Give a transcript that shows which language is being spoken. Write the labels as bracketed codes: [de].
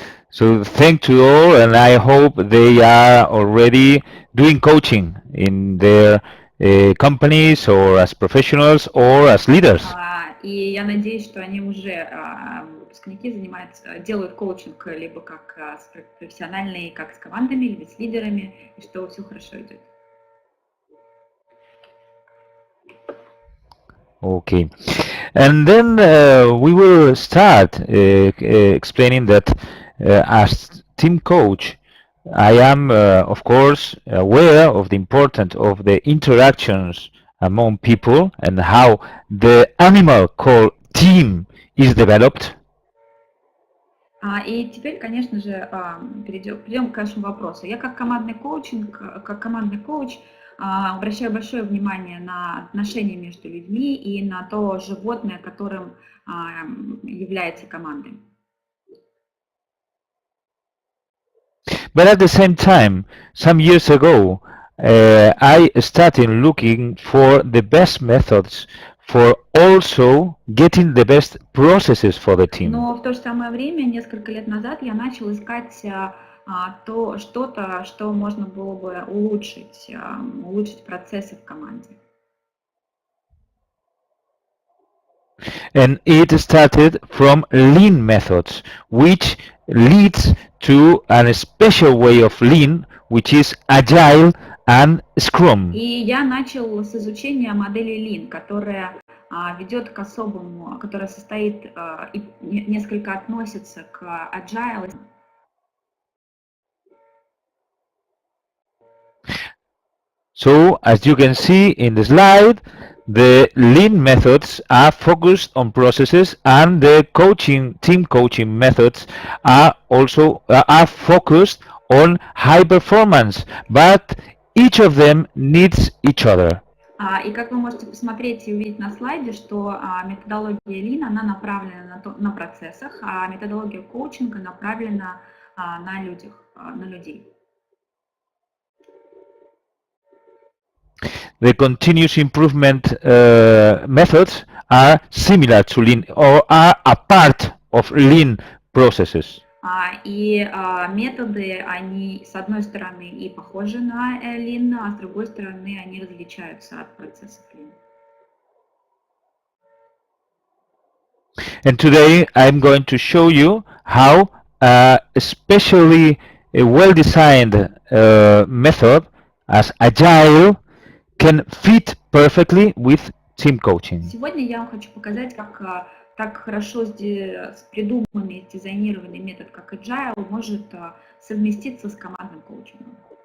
[en] So thank you all, and I hope they are already doing coaching in their companies or as professionals or as leaders. [ru] И я надеюсь, что они уже, выпускники, делают коучинг либо как профессиональные, как с командами, либо с лидерами, и что все хорошо идет. [en] Okay, and then we will start explaining that as team coach, I am, of course, aware of the importance of the interactions among people and how the animal called team is developed. [ru] И теперь, конечно же, перейдем к нашему вопросу. Я как командный коуч обращаю большое внимание на отношения между людьми и на то животное, которым является командой. [en] But at the same time, some years ago, I started looking for the best methods for also getting the best processes for the team. [ru] Но в то же самое время, несколько лет назад, я начал искать что-то, что можно было бы улучшить процессы в команде. [en] And it started from lean methods, which leads to a special way of lean, which is AGILE and Scrum. [ru] И я начал с изучения модели Lean, которая ведет к особому, которая состоит и несколько относится к AGILE. [en] So, as you can see in the slide, the lean methods are focused on processes, and the team coaching methods are also focused on high performance, but each of them needs each other. [ru] И как вы можете посмотреть и увидеть на слайде, что методология Lean, она направлена на процессах, а методология коучинга направлена на людей. [en] The continuous improvement methods are similar to lean or are a part of lean processes. [ru] И методы, они с одной стороны и похожи на Lean, а с другой стороны они различаются от процессов Lean. [en] And today I'm going to show you how especially a well-designed method as AGILE can fit perfectly with team coaching. [ru] Сегодня я вам хочу показать, как так хорошо придуманный, дизайнированный метод, как AGILE, может совместиться с командным коучингом.